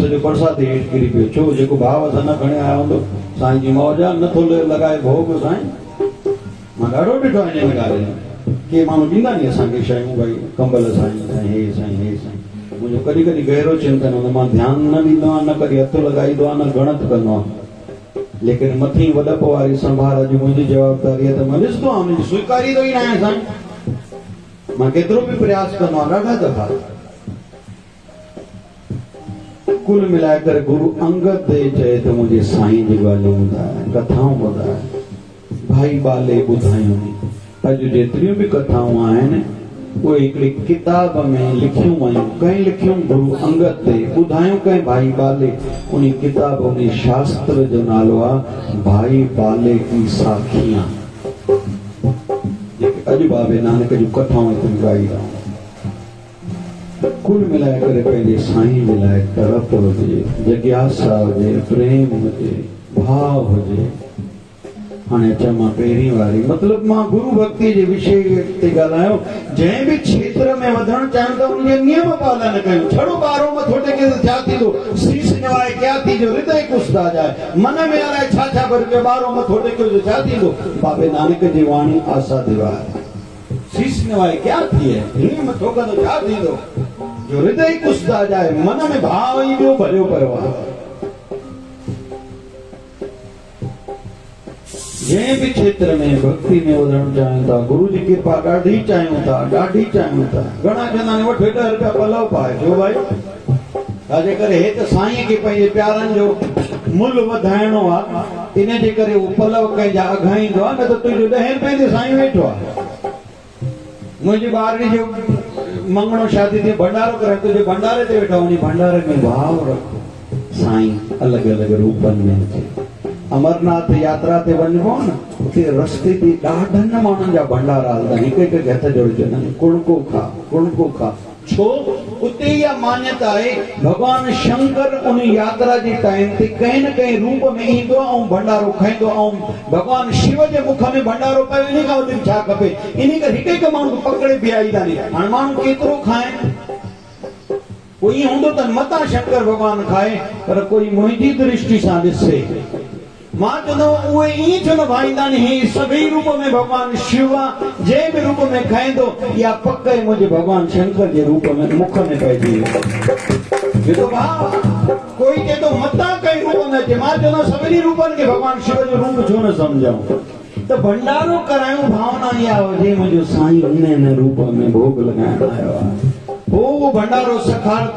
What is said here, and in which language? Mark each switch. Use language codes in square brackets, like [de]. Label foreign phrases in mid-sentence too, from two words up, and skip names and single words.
[sd] सॼो बरसाति हेठि किरी पियो छो जेको भाव सां न खणे आयो हूंदो साईं जी मौज आहे नथो लॻाए भोग साईं मां ॾाढो ॾिठो आहे हिन ॻाल्हि में के माण्हू ॾींदा नी असांखे शयूं भई कंबल साईं हे साईं मुंहिंजो कॾहिं कॾहिं गहरो चिंतन हूंदो मां ध्यानु न ॾींदो आहियां न कॾहिं हथु लॻाईंदो आहियां न गणत कंदो आहियां लेकिन मथी वॾप वारी संभाल अॼु मुंहिंजी जवाबदारी आहे त मां ॾिसंदो आहियां हुनजी स्वीकारींदो ई न आहियां साईं मां केतिरो बि प्रयास कंदो आहियां ॾाढा दफ़ा कुल मिलाए करे गुरु अंगद देव चए त मुंहिंजे साईं जी ॻाल्हियूं ॿुधाए कथाऊं ॿुधाए भाई बाले ॿुधायूं अॼु जेतिरियूं बि कथाऊं आहिनि उहे हिकिड़ी किताब में लिखियूं आहियूं कंहिं लिखियूं गुरु अंगद ते ॿुधायूं कंहिं भाई बाले उन किताब उन शास्त्र जो नालो आहे भाई बाले की साखियां जेके अॼु बाबे नानक जूं कथाऊं हिते ॻाई रहियूं कुल मिलाए करे पंहिंजे साईं जे लाइ तड़प हुजे जिज्ञासा हुजे प्रेम हुजे भाव हुजे हाणे अचां मां पहिरीं वारी मतिलबु मां गुरु भक्ति जे विषय ते ॻाल्हायो। जंहिं बि क्षेत्र में वधणु चाहियूं त उनजे नियम पालन कयूं। छड़ो ॿारो मथो टेके त छा थींदो, [pa] शीश निवाए क्या [sd] थींदो, [pa] हृदय कुसदा जाए, [sd] मन में अलाए छा छा भर के ॿारो मथो टेकियो त छा थींदो। बाबे नानक जी वाणी आसा दीवार, [pa] शीश निवाए क्या थिए, [sd] हिन मथो कंदो छा थींदो, [pa] जो हृदय कुसदा जाए, [sd] मन में भाव ई ॿियो भरियो पियो आहे। जंहिं बि क्षेत्र में भक्ति में वधणु चाहियूं था, गुरु जी कृपा ॾाढी चाहियूं था, ॾाढी चाहियूं था। घणा चवंदा आहिनि वठि हेॾा रुपया पलव पाए, छो भाई छाजे करे हे त साईं खे पंहिंजे प्यारनि जो मुल वधाइणो आहे, इन जे करे उहो पलव कंहिंजा अघाईंदो आहे, न त तुंहिंजो 10 रुपए ते साईं वेठो आहे। मुंहिंजी ॿारड़ी जो मंगणो शादी थी भंडारो करे, तुंहिंजे भंडारे ते वेठो, उन भंडारे में भाव रखो, साईं अलॻि अलॻि रूपनि में अचे। अमरनाथ यात्रा ते वञबो न, उते रस्ते ते ॾाढनि माण्हुनि जा भंडारा हलंदा, हिक हिक खे हथ जोड़े चवंदा आहिनि कुणको खा, कुणको खा। छो उते इहा मान्यता आहे भगवान शंकर उन यात्रा जे टाइम ते कंहिं न कंहिं रूप में ईंदो ऐं भंडारो खाईंदो, ऐं भगवान शिव जे मुख में भंडारो पियो, इन खां वधीक छा खपे। इन करे हिक हिक माण्हू पकड़े बीहारींदा आहिनि। हाणे माण्हू केतिरो खाइनि, कोई हूंदो त मता शंकर भगवान खाए, पर कोई मुंहिंजी दृष्टि सां ॾिसे, मां चवंदो उहे ईअं छो न भाईंदा आहिनि। ही सभई रूप में भगवान शिव आहे, जंहिं बि रूप में खाईंदो या पक मुंहिंजे भगवान शंकर जे रूप में मुख में पइजी वेंदो। कोई चए थो मता कई रूप में अचे, मां चवंदो सभिनी रूपनि खे भगवान शिव जो रूप छो न सम्झूं। त भंडारो करायूं, भावना इहा हुजे मुंहिंजो साईं इन रूप में भोग लॻाइण आयो आहे। पोइ उहो भंडारो सेखारतो।